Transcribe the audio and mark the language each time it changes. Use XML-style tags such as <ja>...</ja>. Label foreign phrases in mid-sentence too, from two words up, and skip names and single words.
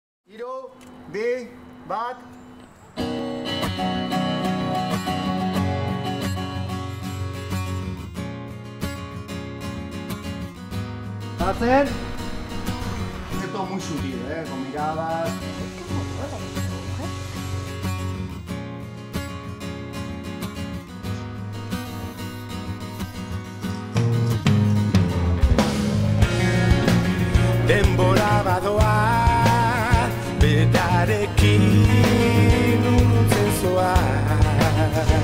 <eu>Hiru, bi, bat.</eu> <es>Hacen. Es todo muy sutil, con miradas.</es> <eu>Denbora badoa, betarekin urrutzen zoaz.</eu>